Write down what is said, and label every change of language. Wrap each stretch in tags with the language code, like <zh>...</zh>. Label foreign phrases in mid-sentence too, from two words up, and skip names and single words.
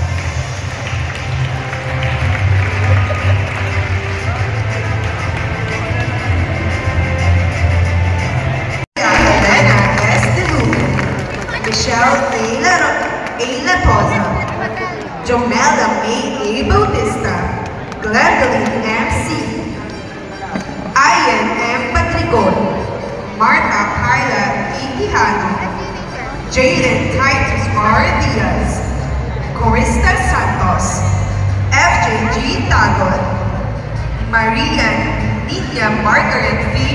<tl>Michelle A. Poza, Jomela May A. Bautista, Glendoline M. C., Ian M. Patrigon, Marta Carla E. Quijano, Jaden Titus R. Diaz, Corista Santos, FJ G. Tagot, Maria Nidia Margaret V.</tl>